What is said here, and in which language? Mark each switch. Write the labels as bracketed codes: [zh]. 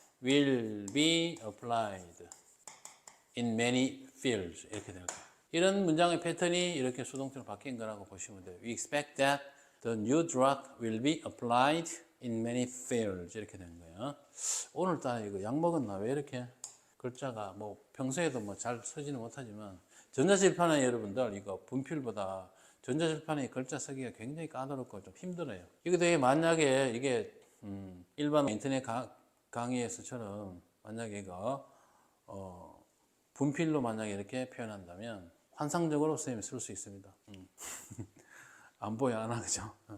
[en] will be applied in many fields [ko] 이렇게 될 거예요. 이런 문장의 패턴이 이렇게 수동태로 바뀐 거라고 보시면 돼요. [en] We expect that the new drug will be applied in many fields [ko] 이렇게 되는 거예요. 오늘따라 이거 약 먹었나? 왜 이렇게 글자가 뭐 평소에도 뭐 잘 쓰지는 못하지만 전자칠판에 여러분들 이거 분필보다 전자칠판에 글자 쓰기가 굉장히 까다롭고 좀 힘들어요. 이거 되게 만약에 이게 일반 인터넷 강의에서처럼 만약에 이거 분필로 만약에 이렇게 표현한다면 환상적으로 선생님이 쓸 수 있습니다. 안 보여 안 하죠.